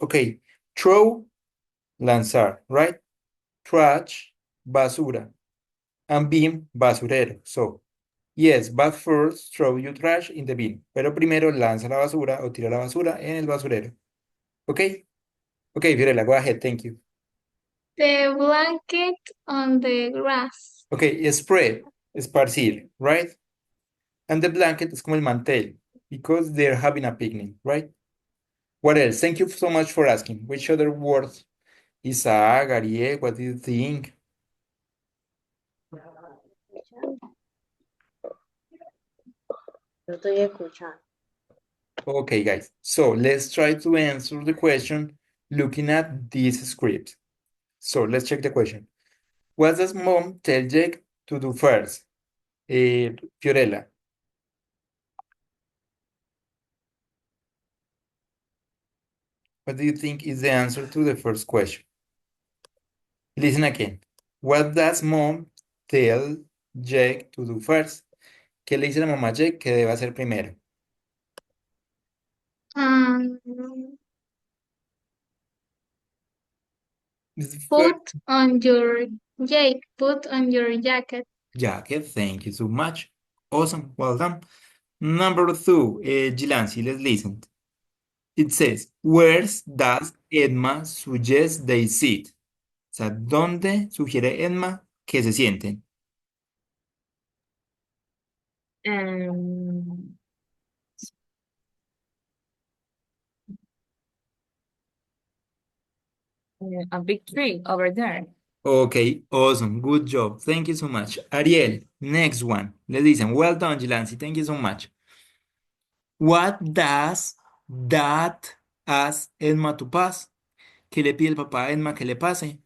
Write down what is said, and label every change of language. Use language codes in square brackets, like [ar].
[en] Okay, throw, lanzar, right? Trash, basura. And bin, basurero. So, yes, but first throw your trash in the bin. [es] Pero primero lanza la basura o tira la basura en el basurero. [en] Okay? Okay, Fiorella, go ahead. Thank you. The blanket on the grass. Okay, spread, esparcir, right? And the blanket is como el mantel because they're having a picnic, right? What else? Thank you so much for asking. Which other words? Isaac, Ariel, what do you think? [es] Yo estoy escuchando. [en] Okay, guys. So let's try to answer the question looking at this script. So let's check the question. What does mom tell Jake to do first? Fiorella. What do you think is the answer to the first question? Listen again. What does mom tell Jake to do first. [es] ¿Qué le dice la mamá a Jake que debe hacer primero? Um, [en] First put on your Jake, put on your jacket. jacket, thank you so much. Awesome, well done. Number two, Gilansi, let's listen. It says, where does Edma suggest they sit? [es] O sea, ¿dónde sugiere Edma que se sienten? [en] Um, a big tree over there. Okay, awesome, good job. Thank you so much. Ariel, next one. Let's listen. Well done, Gilansi. Thank you so much. What does that ask Edma to pass? [es] ¿Qué le pide el papá a Edma que le pase?